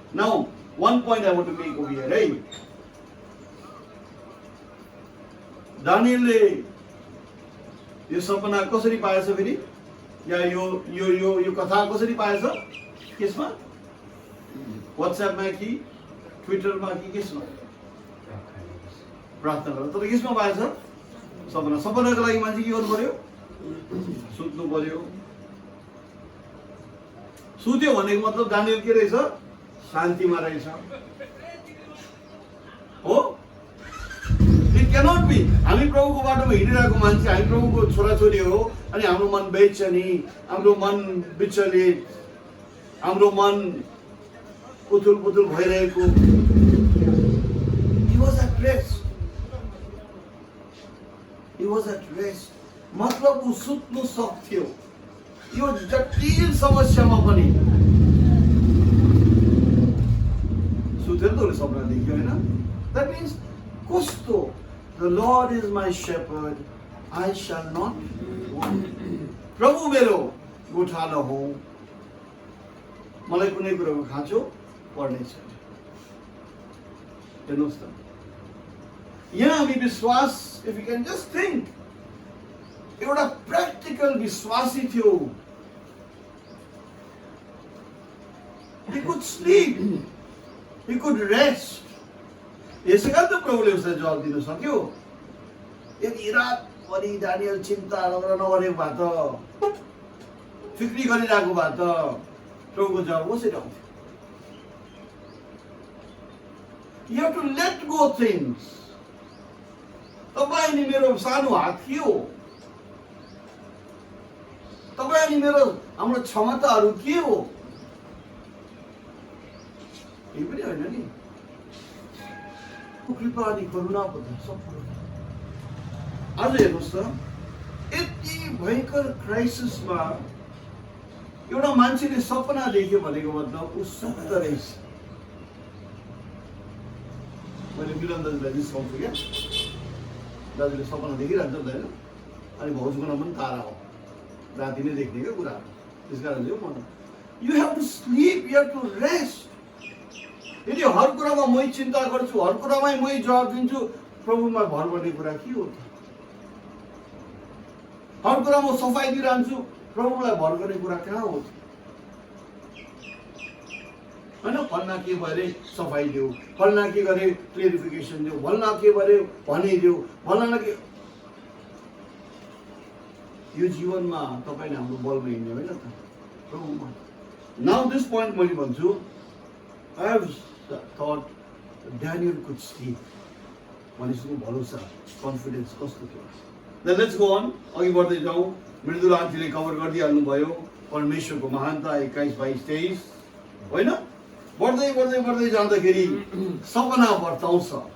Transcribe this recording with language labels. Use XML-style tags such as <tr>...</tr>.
<en>Now one point I want to make over here, है।</en> <ne>दानिएलले यो सपना कसरी पाएछ फेरि, या यो यो यो यो कथा कसरी पाएछ, केसमा व्हाट्सएपमा कि ट्विटरमा कि केसमा प्रार्थना गरेर। तर केसमा पाएछ सपना। सपनाको लागि मान्छे के गर्नु पर्यो, सुत्नु पर्यो। सुत्यो भनेको मतलब दानिएल के रहेछ, शान्तिमा रहेछ हो।</ne> <en>It cannot be।</en> <ne>हामी प्रभुको बाटोमा हिँडिरहेको मान्छे, हामी प्रभुको छोराछोरी हो, अनि हाम्रो मन बेचैनी, हाम्रो मन विचलित, हाम्रो मन उथुल पुथुल भइरहेको।</ne> <en>He was at rest। He was at rest।</en> <ne>मतलब ऊ सुत्नु सक्थ्यो यो जटिल समस्यामा पनि। सुतेर त उसले सपना देख्यो हैन।</ne> <en>That means कस्तो, the Lord is my shepherd, I shall not want।</en> <ne>प्रभु मेरो गोठालो हो, मलाई कुनै कुराको खाँचो पर्ने छैन। हेर्नुहोस् त, यहाँ हामी विश्वास,</ne> <en>if you can just think,</en> <ne>एउटा प्र्याक्टिकल विश्वासी थियो।</ne> <en>He could sleep, he could rest।</en> <ne>यसै कारण त प्रभुले उसलाई जवाब दिन सक्यो। यदि रातभरि दानिएल चिन्ता नगरेको भए त, फिक्री गरिरहेको भए त प्रभुको जवाब कसरी आउँथ्यो।</ne> <en>You have to let go things।</en> <ne>तपाईँ अनि मेरो सानो हात के हो, तपाईँ अनि मेरो हाम्रो क्षमताहरू के हो, यही पनि होइन नि। कृपा अनि करुणा पत्र सब आज हेर्नुहोस् त, यति भयङ्कर क्राइसिसमा एउटा मान्छेले सपना देख्यो भनेको मतलब ऊ सुत्त रहेछ। मैले मिलन दाजुलाई जिस्काउँछु क्या, दाजुले सपना देखिरहन्छ नि त होइन, अनि भाउजूको नाम पनि तारा हो, राति नै देख्ने क्या कुरा। त्यस कारण चाहिँ म</ne> <en>You have to sleep, you have to rest.</en> <ne>यदि हर कुरामा मै चिन्ता गर्छु, हर कुरामै मै जवाब दिन्छु, प्रभुमा भर गर्ने कुरा के हो त। हर कुरामा सफाइ दिइरहन्छु, प्रभुलाई भर गर्ने कुरा कहाँ हो त। होइन, फल्ना के भरे सफाइ देऊ, फल्ना के गरे क्लियरिफिकेसन देऊ, फल्ना के भरे भनिदेऊ, फल्ना के। यो जीवनमा तपाईँले हाम्रो बलमा हिँड्ने होइन त, प्रभुमा।</ne> <en>now this point</en> <ne>मैले भन्छु,</ne> <en>I have thought Daniel could sleep।</en> <ne>मानिसको भरोसा, कन्फिडेन्स कस्तो थियो।</ne> <en>Then let's go on।</en> <ne>अघि बढ्दै जाउँ। मृदुला आन्टीले कभर गरिदिइहाल्नु भयो परमेश्वरको महानता 21, 22, 23। होइन? बढ्दै बढ्दै बढ्दै जाँदाखेरि सपना वर्ताउँछ।</ne>